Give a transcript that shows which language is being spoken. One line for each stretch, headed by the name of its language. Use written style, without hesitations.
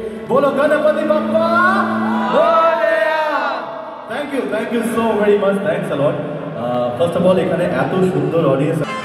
Marathi: बोलो Ganpati Bappa Morya.
English: Thank you so very much, thanks a lot. First of all
Bangla: এখানে এত সুন্দর অডিয়েন্স,